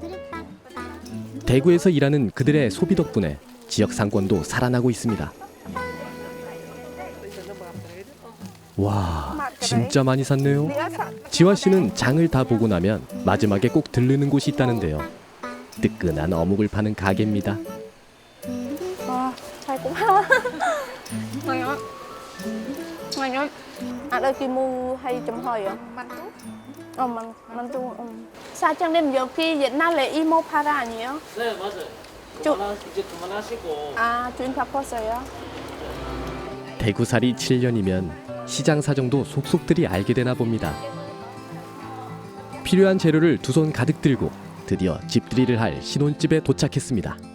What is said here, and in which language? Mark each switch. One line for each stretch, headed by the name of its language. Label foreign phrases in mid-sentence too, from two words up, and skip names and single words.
Korean: 대구에서 일하는 그들의 소비 덕분에 지역 상권도 살아나고 있습니다. 와, 진짜 많이 샀네요. 지화 씨는 장을 다 보고 나면 마지막에 꼭 들르는 곳이 있다는데요. 뜨끈한 어묵을 파는 가게입니다.
Vietnamese: Wow, chay cũng ngon. Ngon lắm. Ngon lắm. Ở đây mua hay chấm hỏi ạ?
Korean: 만두. 사장님 여기 옛날에 이모 팔아 아니에요? 네, 맞아요. 이제 그만하시고. 준 바꿨어요. 대구살이 7년이면 시장 사정도 속속들이 알게 되나 봅니다. 필요한 재료를 두 손 가득 들고 드디어 집들이를 할 신혼집에 도착했습니다.